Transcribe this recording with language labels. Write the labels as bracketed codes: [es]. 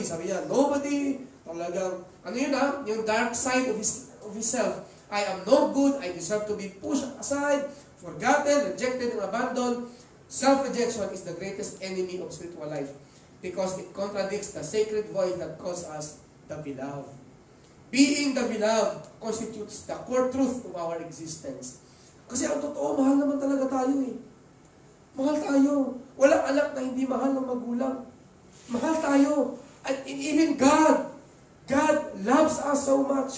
[tl] Sabi niya, [en] nobody. [tl] Talagang, ano yun yung [en] dark side of his self. I am no good. I deserve to be pushed aside, forgotten, rejected, and abandoned. Self-rejection is the greatest enemy of spiritual life because it contradicts the sacred voice that calls us the beloved. Being the beloved constitutes the core truth of our existence. [tl] Kasi ang totoo, mahal naman talaga tayo eh. Mahal tayo. Walang anak na hindi mahal ng magulang. Mahal tayo. [en] And even God loves us so much.